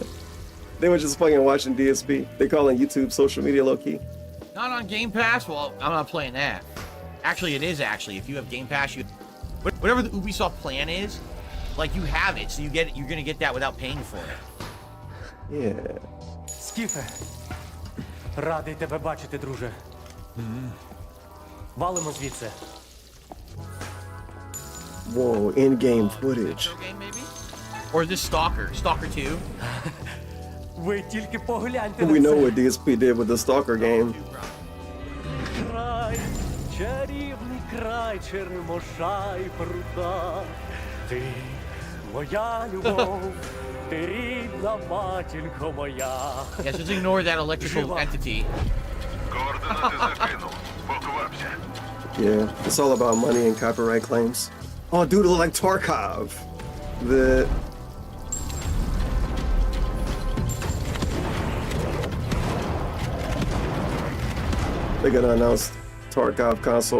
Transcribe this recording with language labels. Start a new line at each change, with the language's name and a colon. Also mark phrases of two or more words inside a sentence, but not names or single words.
English: They were just fucking watching DSP. They calling YouTube social media low-key. Not on Game Pass? Well, I'm not playing that. Actually, it is actually. If you have Game Pass, you whatever the Ubisoft plan is, like you have it, so you get it. You're gonna get that without paying for it. Yeah.
Ukrainian: Скіфе, радий тебе бачити, друже. Валимо звідси.
English: Whoa, in-game footage. Or is this Stalker? Stalker 2?
Ukrainian: Ви тільки погляньте
English: We know what DSP did with the Stalker game.
Ukrainian: Край, чарівний край черемоша і прута. Ти моя любов, ти рідна матінко моя.
English: Yeah, just ignore that electrical entity. Yeah, it's all about money and copyright claims. Oh, dude, it look like Tarkov. They're gonna announce Tarkov console